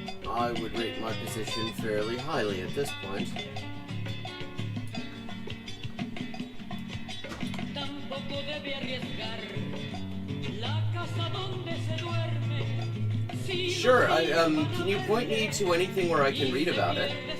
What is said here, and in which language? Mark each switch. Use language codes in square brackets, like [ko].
[en] I would rate my position fairly highly at this point. [es] Tampoco debe arriesgar la casa donde se duerme. [en] Sure, can you point me to anything where I can read about it?